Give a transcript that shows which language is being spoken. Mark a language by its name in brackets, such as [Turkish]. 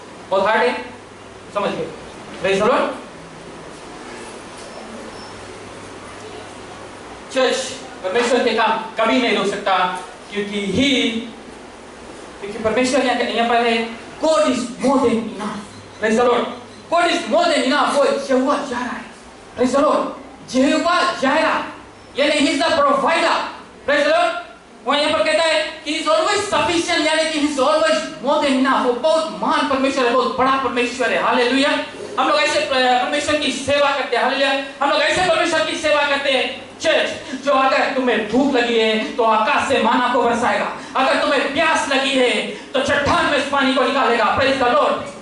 [Hindi] बहुत हार्ड है, समझ गए? [English] Praise the Lord. [Hindi] चर्च परमेश्वर के काम कभी नहीं रोक सकता, क्योंकि परमेश्वर यहाँ पर है, [English] God is more than enough. Praise the Lord. God is more than enough. [Hindi] वो यहोवा जायरा है. [English] Praise the Lord. [Hindi] यहोवा जायरा, यानी [English] He is the provider. Praise the Lord. [Hindi] वो यहाँ पर कहता है कि [English] He is always sufficient, [Hindi] यानी कि [English] He is always more than enough. [Hindi] वो बहुत महान परमेश्वर है, बहुत बड़ा परमेश्वर है. हालेलुया. हम लोग ऐसे परमेश्वर की सेवा करते हैं. हालेलुया. हम लोग ऐसे परमेश्वर की सेवा करते हैं चर्च, जो अगर तुम्हें भूख लगी है तो आकाश से माना को बरसाएगा, अगर तुम्हें प्यास लगी है तो चट्टान में पानी को निकालेगा. [English] Praise the Lord.